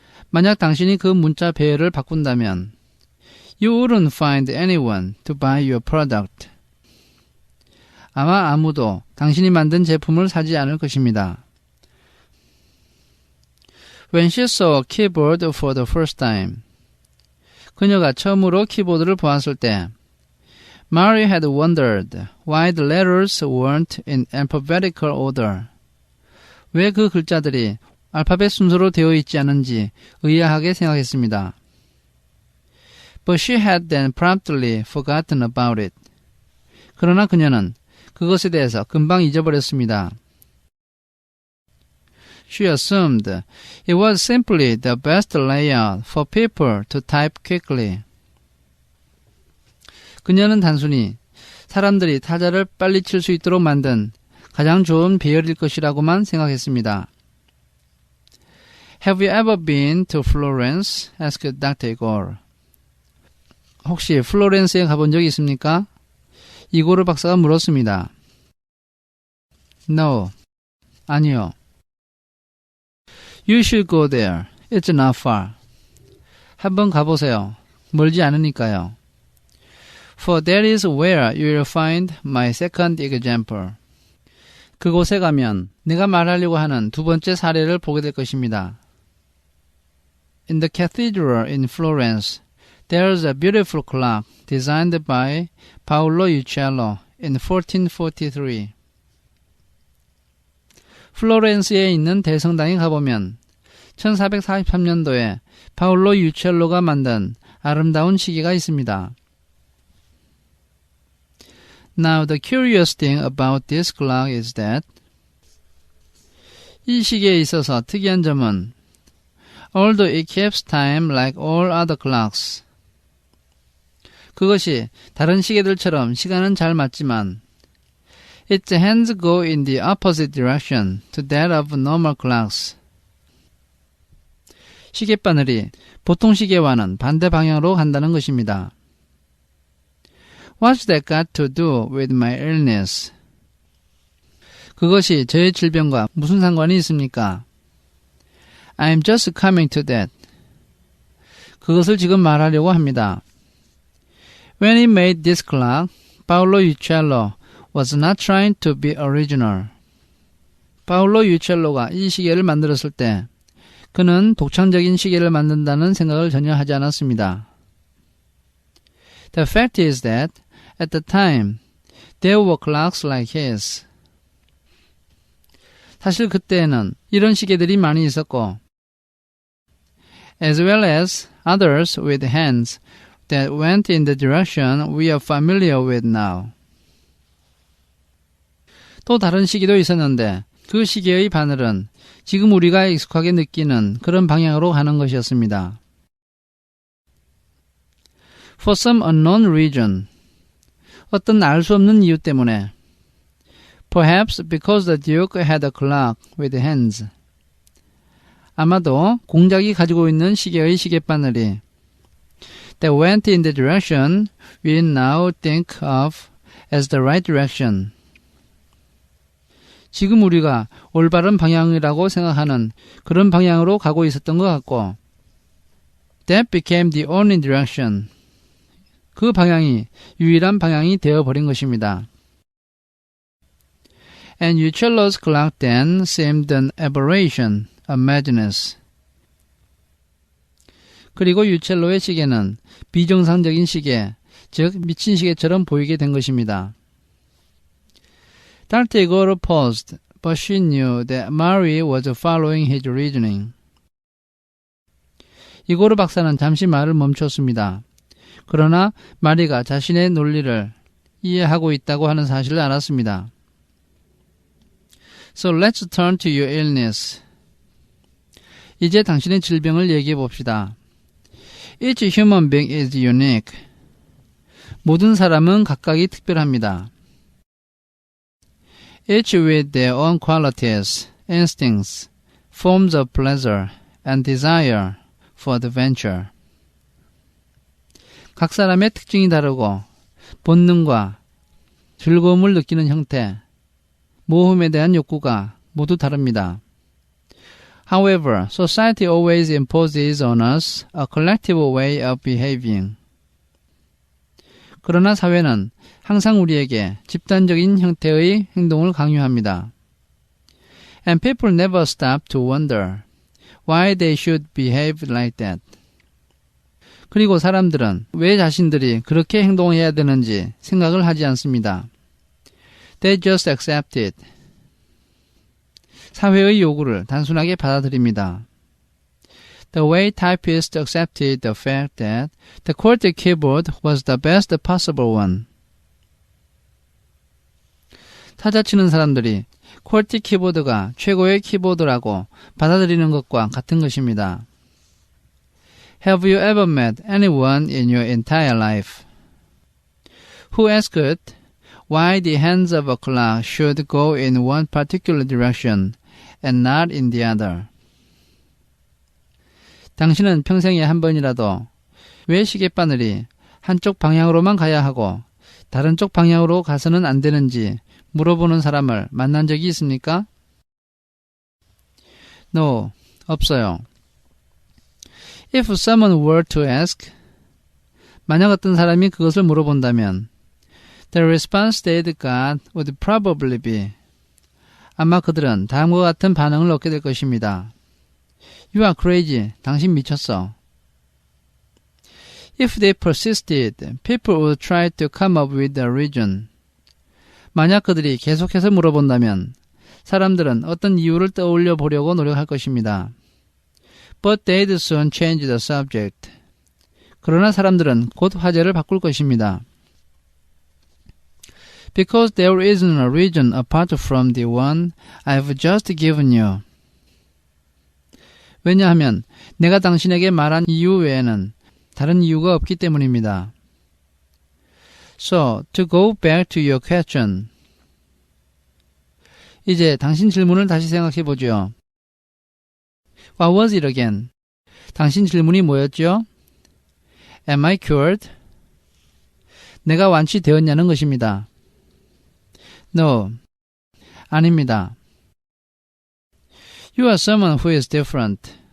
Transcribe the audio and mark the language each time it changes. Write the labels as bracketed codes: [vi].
[ko] 만약 당신이 그 문자 배열을 바꾼다면 [en] you wouldn't find anyone to buy your product. [ko] 아마 아무도 당신이 만든 제품을 사지 않을 것입니다. [en] When she saw a keyboard for the first time. [ko] 그녀가 처음으로 키보드를 보았을 때 [en] Mary had wondered why the letters weren't in alphabetical order. [ko] 왜 그 글자들이 알파벳 순서로 되어 있지 않은지 의아하게 생각했습니다. [en] But she had then promptly forgotten about it. [ko] 그러나 그녀는 그것에 대해서 금방 잊어버렸습니다. [en] She assumed it was simply the best layout for people to type quickly. [ko] 그녀는 단순히 사람들이 타자를 빨리 칠 수 있도록 만든 가장 좋은 배열일 것이라고만 생각했습니다. [en] Have you ever been to Florence? asked Dr. Igor. [ko] 혹시 플로렌스에 가본 적이 있습니까? 이고르 박사가 물었습니다. [en] No. [ko] 아니요. [en] You should go there. It's not far. [ko] 한번 가보세요. 멀지 않으니까요. [en] For that is where you will find my second example. [ko] 그곳에 가면 내가 말하려고 하는 두 번째 사례를 보게 될 것입니다. [en] In the cathedral in Florence, there is a beautiful clock designed by Paolo Uccello in 1443. [ko] 플로렌스에 있는 대성당에 가보면 1443년도에 파울로 유첼로가 만든 아름다운 시계가 있습니다. [en] Now the curious thing about this clock is that [ko] 이 시계에 있어서 특이한 점은 [en] although it keeps time like all other clocks, [ko] 그것이 다른 시계들처럼 시간은 잘 맞지만 [en] its hands go in the opposite direction to that of normal clocks. [ko] 시계바늘이 보통 시계와는 반대 방향으로 간다는 것입니다. [en] What's that got to do with my illness? [ko] 그것이 저의 질병과 무슨 상관이 있습니까? [en] I'm just coming to that. [ko] 그것을 지금 말하려고 합니다. [en] When he made this clock, Paolo Uccello was not trying to be original. [ko] 파울로 유첼로가 이 시계를 만들었을 때 그는 독창적인 시계를 만든다는 생각을 전혀 하지 않았습니다. [en] The fact is that at the time there were clocks like his. [ko] 사실 그때에는 이런 시계들이 많이 있었고 [en] as well as others with hands that went in the direction we are familiar with now. [ko] 또 다른 시계도 있었는데 그 시계의 바늘은 지금 우리가 익숙하게 느끼는 그런 방향으로 가는 것이었습니다. [en] For some unknown reason, [ko] 어떤 알 수 없는 이유 때문에 [en] Perhaps because the Duke had a clock with hands. [ko] 아마도 공작이 가지고 있는 시계의 시계바늘이 [en] that went in the direction we now think of as the right direction. [ko] 지금 우리가 올바른 방향이라고 생각하는 그런 방향으로 가고 있었던 것 같고 [en] that became the only direction. [ko] 그 방향이 유일한 방향이 되어버린 것입니다. [en] And Uccello's clock then seemed an aberration, a madness. [ko] 그리고 유첼로의 시계는 비정상적인 시계, 즉 미친 시계처럼 보이게 된 것입니다. [en] Tartaglia paused, but she knew that Mary was following his reasoning. [ko] 이고르 박사는 잠시 말을 멈췄습니다. 그러나 마리가 자신의 논리를 이해하고 있다고 하는 사실을 알았습니다. [en] So let's turn to your illness. [ko] 이제 당신의 질병을 얘기해 봅시다. [en] Each human being is unique. [ko] 모든 사람은 각각이 특별합니다. [en] Each with their own qualities, instincts, forms of pleasure, and desire for adventure. [ko] 각 사람의 특징이 다르고 본능과 즐거움을 느끼는 형태, 모험에 대한 욕구가 모두 다릅니다. [en] However, society always imposes on us a collective way of behaving. [ko] 그러나 사회는 항상 우리에게 집단적인 형태의 행동을 강요합니다. [en] And people never stop to wonder why they should behave like that. [ko] 그리고 사람들은 왜 자신들이 그렇게 행동해야 되는지 생각을 하지 않습니다. [en] They just accept it. [ko] 사회의 요구를 단순하게 받아들입니다. [en] The way typists accepted the fact that the QWERTY keyboard was the best possible one. [ko] 타자치는 사람들이 QWERTY 키보드가 최고의 키보드라고 받아들이는 것과 같은 것입니다. [en] Have you ever met anyone in your entire life who asked why the hands of a clock should go in one particular direction and not in the other? [ko] 당신은 평생에 한 번이라도 왜 시계바늘이 한쪽 방향으로만 가야 하고 다른 쪽 방향으로 가서는 안 되는지 물어보는 사람을 만난 적이 있습니까? No, 없어요. [en] If someone were to ask, [ko] 만약 어떤 사람이 그것을 물어본다면 [en] the response they'd got would probably be, [ko] 아마 그들은 다음과 같은 반응을 얻게 될 것입니다. [en] You are crazy. [ko] 당신 미쳤어. [en] If they persisted, people would try to come up with a reason. [ko] 만약 그들이 계속해서 물어본다면 사람들은 어떤 이유를 떠올려 보려고 노력할 것입니다. [en] But they'd soon change the subject. [ko] 그러나 사람들은 곧 화제를 바꿀 것입니다. [en] Because there isn't a reason apart from the one I've just given you. [ko] 왜냐하면 내가 당신에게 말한 이유 외에는 다른 이유가 없기 때문입니다. [en] So, to go back to your question. [ko] 이제 당신 질문을 다시 생각해 보죠. [en] What was it again? [ko] 당신 질문이 뭐였죠? [en] Am I cured? [ko] 내가 완치되었냐는 것입니다. No. 아닙니다. [en] You are someone who is different.